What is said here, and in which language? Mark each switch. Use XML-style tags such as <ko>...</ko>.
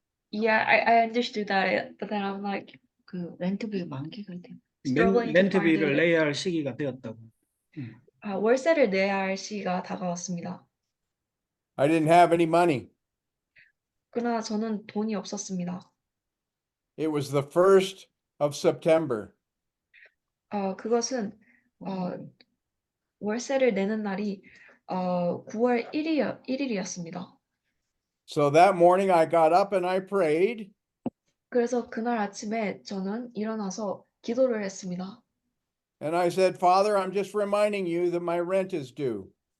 <en>yeah, I understood that, but then I'm like</en> <ko>그 렌트비 만기가 돼.</ko> <en>struggling to find</en> <ko>렌트비를</ko> <en>it.</en> <ko>내야 할 시기가 되었다고. 월세를 내야 할 시기가 다가왔습니다.</ko> <en>I didn't have any money.</en> <ko>그러나 저는 돈이 없었습니다.</ko> <en>It was the 1st of September.</en> <ko>그것은 월세를 내는 날이 9월 1일이었습니다.</ko> <en>So that morning I got up and I prayed.</en> <ko>그래서 그날 아침에 저는 일어나서 기도를 했습니다.</ko> <en>And I said, Father, I'm just reminding you that my rent is due.</en>